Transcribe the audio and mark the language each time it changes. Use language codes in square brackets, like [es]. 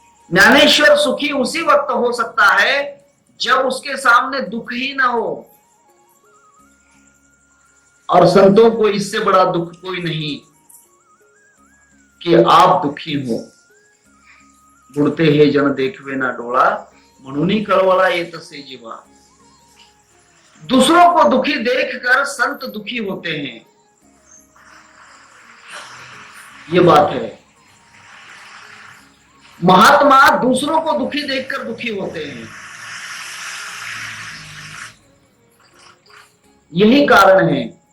[hi] ज्ञानेश्वर सुखी उसी वक्त हो सकता है जब उसके सामने दुख ही ना हो। और संतों को इससे बड़ा दुख कोई नहीं कि आप दुखी हो। [mr] बुढ़ते हे जन देखवे ना डोळा, म्हणूनी कळवळा येत से जीवा। [hi] दूसरों को दुखी देखकर संत दुखी होते हैं, ये बात है। महात्मा दूसरों को दुखी देखकर दुखी होते हैं, यही कारण है।